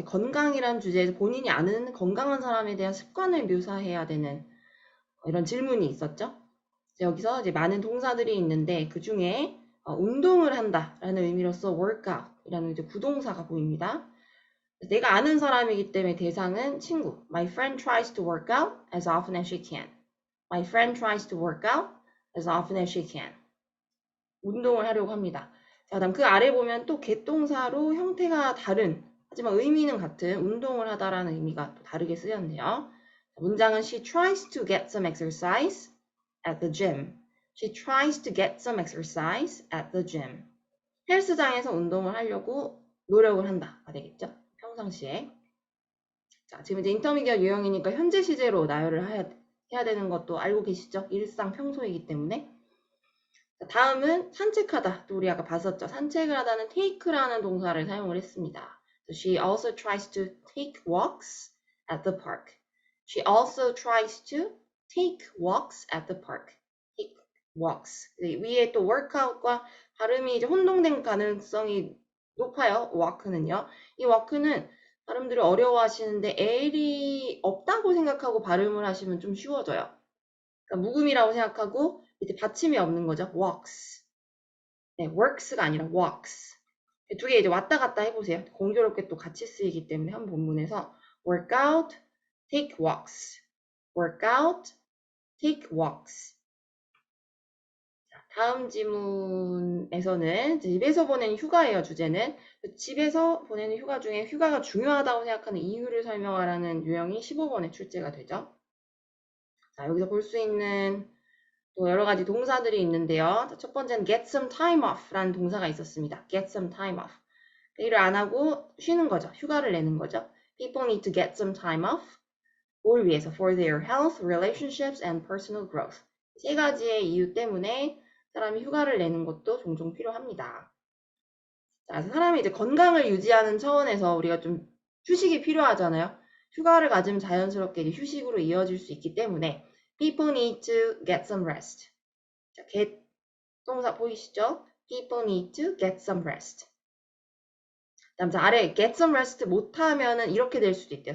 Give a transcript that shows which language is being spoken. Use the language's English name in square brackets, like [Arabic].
[Korean] 건강이란 주제에서 본인이 아는 건강한 사람에 대한 습관을 묘사해야 되는 이런 질문이 있었죠. 여기서 이제 많은 동사들이 있는데 그 중에 운동을 한다라는 의미로서 workout이라는 이제 부동사가 보입니다. 내가 아는 사람이기 때문에 대상은 친구. [English] My friend tries to work out as often as she can. My friend tries to work out as often as she can. [Korean] 운동을 하려고 합니다. 자, 그다음 그 아래 보면 또 겟동사로 형태가 다른 하지만 의미는 같은 운동을 하다라는 의미가 또 다르게 쓰였네요. 문장은 [English] She tries to get some exercise at the gym. She tries to get some exercise at the gym. [Korean] 헬스장에서 운동을 하려고 노력을 한다가 되겠죠. 평상시에. 자, 지금 이제 인터미디어 유형이니까 현재 시제로 나열을 해야 되는 것도 알고 계시죠? 일상 평소이기 때문에. 자, 다음은 산책하다. 또 우리 아까 봤었죠. 산책을 하다는 take라는 동사를 사용을 했습니다. [English] So she also tries to take walks at the park. She also tries to take walks at the park. take walks. [Korean] 위에 또 workout과 발음이 이제 혼동된 가능성이 높아요. [English] walk는요. [Korean] 이 walk는 사람들이 어려워하시는데 L이 없다고 생각하고 발음을 하시면 좀 쉬워져요. 그러니까 묵음이라고 생각하고 밑에 받침이 없는 거죠. walks. 네, works가 아니라 walks. 두 개 이제 왔다 갔다 해보세요. 공교롭게 또 같이 쓰이기 때문에 한 본문에서 [English] work out, take walks. work out, take walks. [Korean] 다음 지문에서는 집에서 보내는 휴가예요, 주제는. 집에서 보내는 휴가 중에 휴가가 중요하다고 생각하는 이유를 설명하라는 유형이 15번에 출제가 되죠. 자, 여기서 볼 수 있는 또 여러 가지 동사들이 있는데요. 첫 번째는 [English] get some time off [Korean] 라는 동사가 있었습니다. get some time off. 일을 안 하고 쉬는 거죠. 휴가를 내는 거죠. [English] People need to get some time off. [Korean] 뭘 위해서? [English] For their health, relationships, and personal growth. [Korean] 세 가지의 이유 때문에 사람이 휴가를 내는 것도 종종 필요합니다. 자, 사람이 이제 건강을 유지하는 차원에서 우리가 좀 휴식이 필요하잖아요. 휴가를 가지면 자연스럽게 이제 휴식으로 이어질 수 있기 때문에 [English] people need to get some rest. [Korean] 자, get 동사 보이시죠? [English] People need to get some rest. [Korean] 다음 자 아래 [English] get some rest [Korean] 못하면은 이렇게 될 수도 있대요.